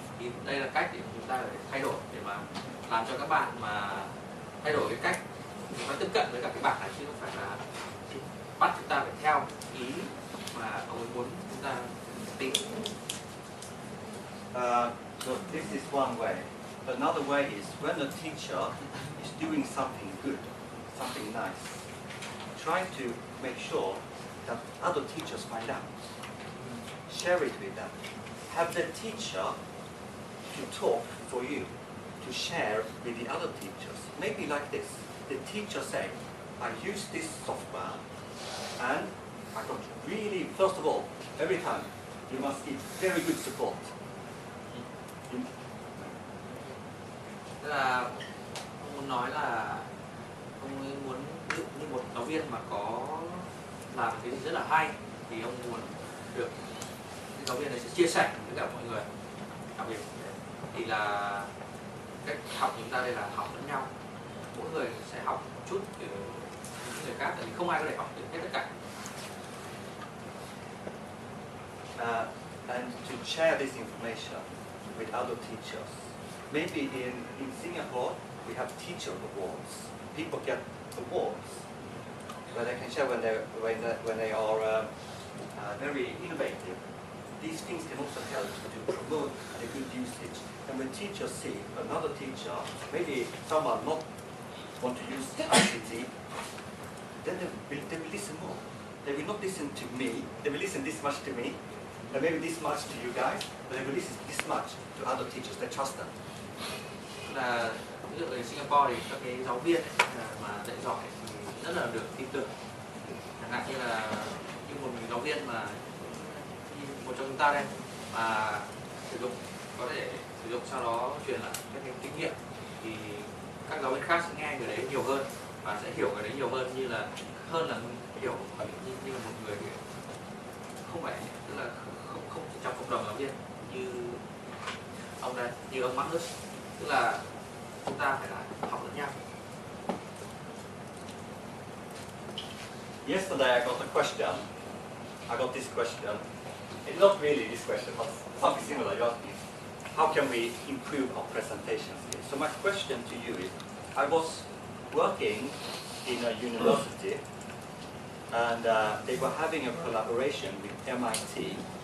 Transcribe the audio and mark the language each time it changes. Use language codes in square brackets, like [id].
[vi] Thì đây là cách để chúng ta để thay đổi, để mà làm cho các bạn mà thay đổi cái cách chúng ta tiếp cận với cả cái bảng này, chứ không phải là bắt chúng ta phải theo ý mà ông ấy muốn chúng ta tính. [en] So this is one way. Another way is when a teacher is doing something good, something nice, try to make sure that other teachers find out. Share it with them. Have the teacher to talk for you, to share with the other teachers. Maybe like this. The teacher say, I use this software and I got really, first of all, every time you must give very good support. [vi] Tức là ông muốn nói là ông ấy muốn ví dụ như một giáo viên mà có làm cái gì rất là hay thì ông muốn được cái giáo viên này sẽ chia sẻ với cả mọi người. Đặc biệt thì là cách học chúng ta đây là học lẫn nhau, mỗi người sẽ học một chút từ những người khác, tại vì không ai có thể học được hết tất cả. [en] And to share this information with other teachers. Maybe in Singapore we have teacher awards. People get awards where they can share when they are very innovative. These things can also help to promote the good usage. And when teachers see another teacher, maybe someone not want to use ICT, then they will listen more. They will not listen to me. They will listen this much to me, and maybe this much to you guys, but they will listen this much to other teachers. They trust them. [vi] Là ví dụ ở Singapore thì các cái giáo viên ấy, mà dạy giỏi thì rất là được tin tưởng. Chẳng hạn như là một giáo viên mà một trong chúng ta đây mà sử dụng, có thể sử dụng sau đó truyền lại các cái kinh nghiệm thì các giáo viên khác sẽ nghe người đấy nhiều hơn và sẽ hiểu người đấy nhiều hơn, là hiểu như là một người không phải, tức là không chỉ trong cộng đồng giáo viên như ông đây, như ông Magnus, tức là chúng ta phải là học lẫn nhau. [en] Yesterday I got a question. I got this question. It's not really this question, but something similar. You asked me, how can we improve our presentation skills? So my question to you is, I was working in a university, and they were having a collaboration with MIT.